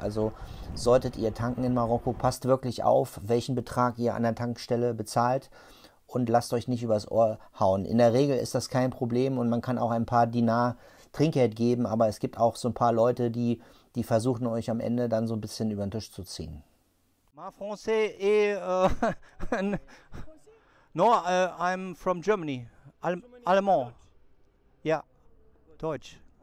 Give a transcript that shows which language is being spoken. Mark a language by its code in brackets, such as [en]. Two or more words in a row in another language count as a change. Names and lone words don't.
[de] Also solltet ihr tanken in Marokko, passt wirklich auf, welchen Betrag ihr an der Tankstelle bezahlt und lasst euch nicht übers Ohr hauen. In der Regel ist das kein Problem und man kann auch ein paar Dinar Trinkgeld geben, aber es gibt auch so ein paar Leute, die versuchen euch am Ende dann so ein bisschen über den Tisch zu ziehen. [fr] Ma français et [en] no, I'm from Germany. [de] Allemand. Ja, Deutsch.